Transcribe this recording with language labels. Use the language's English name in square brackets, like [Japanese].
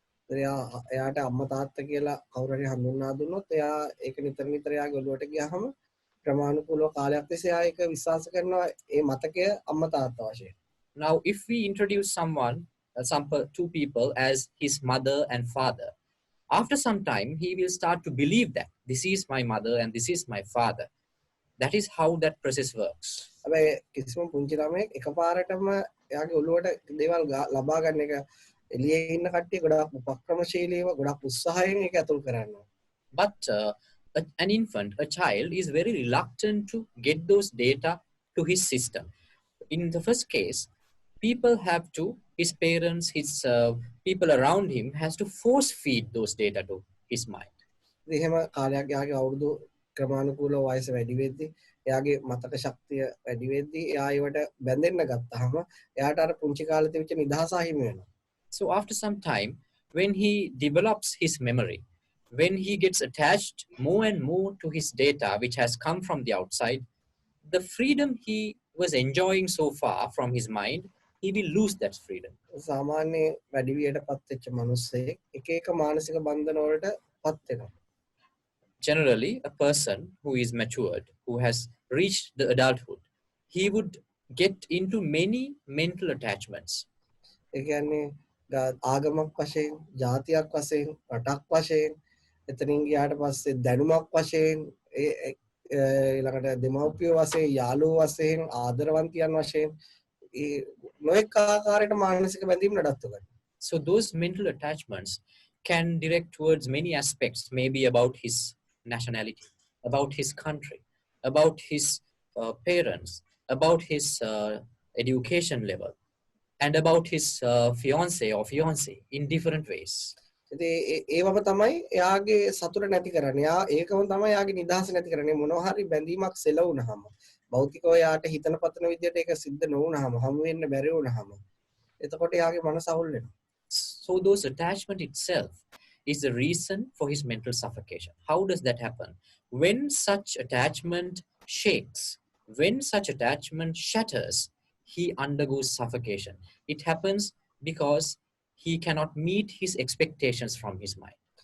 [Sinhala] එයාට අම්මා තාත්තා කියලා කවුරු හරි හඳුන්වා දුන්නොත් එයා ඒක නිතර නිතර එයාගේ ඔළුවට ගියාම ප්‍රමාණිකූලව කාලයක් තිස්සේ එයා ඒක විශ්වාස කරනවා ඒ මතකය අම්මා තාත්තා වශයෙන්. [English] Now, if we introduce two people as his mother and father, after some time, he will start to believe that this is my mother and this is my father. That is how that process works. [Sinhala] හැබැයි කිසිම පුංචි ළමයෙක් එකපාරටම එයාගේ ඔළුවට දේවල් ලබා ගන්න එක එළියේ ඉන්න කට්ටිය ගොඩක් උපක්‍රමශීලීව ගොඩක් උත්සාහයෙන් ඒක ඇතුල් කරනවා. [English] But an infant, a child, is very reluctant to get those data to his system. In the first case, people have to his parents, his people around him has to force feed those data to his mind. [Sinhala] ඉතින් එහෙම කාලයක් යාගේ අවුරුදු ක්‍රමානුකූලව වයස වැඩි වෙද්දී එයාගේ මතක ශක්තිය වැඩි වෙද්දී එයා ඒවට බැඳෙන්න ගත්තාම එයාට අර පුංචි කාලේ තිබිච්ච නිදහස අහිමි වෙනවා. [English] So after some time, when he develops his memory, when he gets attached more and more to his data, which has come from the outside, the freedom he was enjoying so far from his mind, he will lose that freedom. [Sinhala] සාමාන්‍ය වැඩි වියට පත් වෙච්ච මිනිස්සෙක් එක එක මානසික බන්ධන වලට පත් වෙනවා. [English] Generally, a person who is matured, who has reached the adulthood, he would get into many mental attachments. [Sinhala] ඒ කියන්නේ ආගමක් වශයෙන්, ජාතියක් වශයෙන්, රටක් වශයෙන්, එතනින් ගියාට පස්සේ දැනුමක් වශයෙන්, ඊළඟට දෙමව්පියෝ වශයෙන්, යාළුවෝ වශයෙන්, ආදරවන්තියන් වශයෙන් නොඑක ආකාරයට මානසික බැඳීම් නඩත්තු කරනවා. [English] So those mental attachments can direct towards many aspects, maybe about his nationality, about his country, about his parents, about his education level, and about his fiance or fiancée in different ways. [Sinhala] ඉතින් ඒවම තමයි එයාගේ සතුට නැති කරන්නේ. එයා ඒකම තමයි එයාගේ නිදහස නැති කරන්නේ. මොනවා හරි බැඳීමක් සෙලවුනහම භෞතිකව එයාට හිතන පතන විදියට ඒක සිද්ධ නොවුනහම හමු වෙන්න බැරි වුනහම එතකොට එයාගේ මනස අවුල් වෙනවා. [English] So those attachment itself is the reason for his mental suffocation. How does that happen? When such attachment shakes, when such attachment shatters, he undergoes suffocation. It happens because he cannot meet his expectations from his mind.